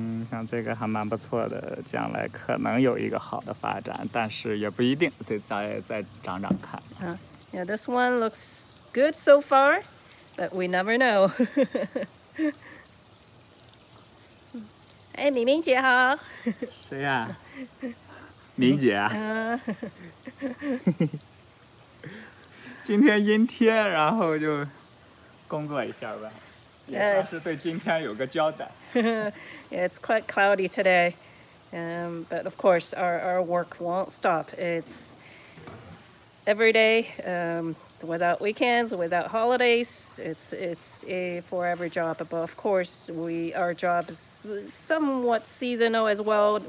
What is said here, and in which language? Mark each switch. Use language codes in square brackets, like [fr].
[zh] 像这个还蛮不错的，将来可能有一个好的发展，但是也不一定，得再长看。 [en] Yeah, this one looks good so far, but we never know. [zh] 哎，敏敏姐好。谁呀？敏姐。今天阴天，然后就工作一下吧。也是对今天有个交代。 [en] Yeah, it's quite cloudy today, but of course our work won't stop. It's every day, without weekends, without holidays. It's a forever job, but of course our job is somewhat seasonal as well.